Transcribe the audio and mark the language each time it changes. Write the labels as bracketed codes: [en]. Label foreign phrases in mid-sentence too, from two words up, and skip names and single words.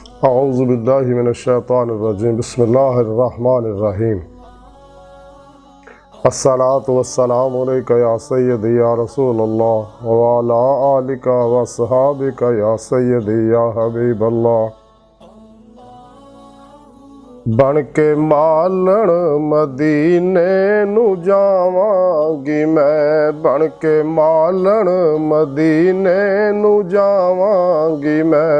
[ar] أعوذ بالله من الشيطان الرجيم بسم الله الرحمن الرحيم الصلاة والسلام عليك يا سيدي يا رسول الله و على آلك و أصحابك يا سيدي يا حبيب الله. [pa] بن کے مالن مدینے نوں جاواں گی میں، بن کے مالن مدینے نوں جاواں گی میں.